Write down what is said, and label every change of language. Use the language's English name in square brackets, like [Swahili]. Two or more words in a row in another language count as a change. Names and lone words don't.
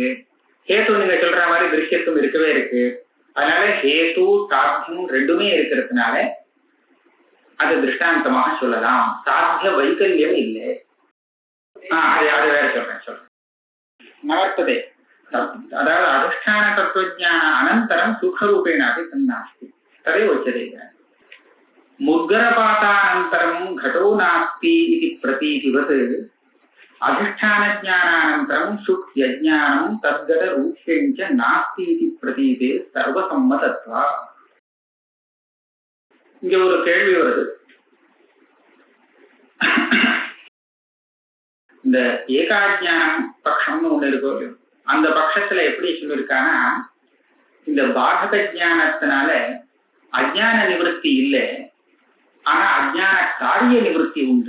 [Tamil] ஹேத்து நீங்க சொல்ற மாதிரி திருஷ்யத்துவம் இருக்கவே இருக்கு. அதனால ஹேத்து சாத்தியம் ரெண்டுமே இருக்கிறதுனால அது திருஷ்டாந்தமாக சொல்லலாம். சாத்திய வைக்கல்யம் இல்லை. அது வேற சொல்றேன். [Sanskrit] नवर्तते, அதாவது अधिष्ठान तत्त्वज्ञान अनन्तरं सूक्ष्मरूपेणापि तन्नास्ति तदा उच्यते. முத்கரபாதானந்தரம் घटो नास्ति इति प्रतीतिवत् अधिष्ठान ज्ञानानन्तरं सुख यज्ञानं तद्गत रूपेण च नास्ति इति प्रतीते सर्वसम्मतत्वा. [Tamil] இங்க ஒரு கேள்வி வருது. இந்த ஏகாஜ்ஞானம் பட்சம்னு ஒண்ணு இருக்கோ, அந்த பட்சத்துல எப்படி சொல்லியிருக்கானா, இந்த பாதக ஞானத்தினால அஜ்ஞான நிவர்த்தி இல்லை, ஆனா அஜ்ஞான காரிய நிவர்த்தி உண்டு.